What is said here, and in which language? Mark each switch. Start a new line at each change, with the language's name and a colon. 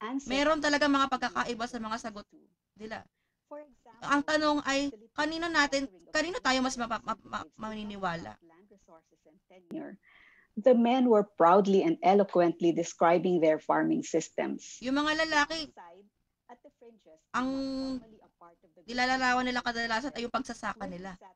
Filipino: Meron talaga mga pagkakaiba sa mga sagot nila. Ang tanong ay, kanino tayo mas maniniwala?
English: The men were proudly and eloquently describing their farming systems.
Filipino: Yung mga lalaki, ang nilalarawan nila kadalasan ay yung pagsasaka nila.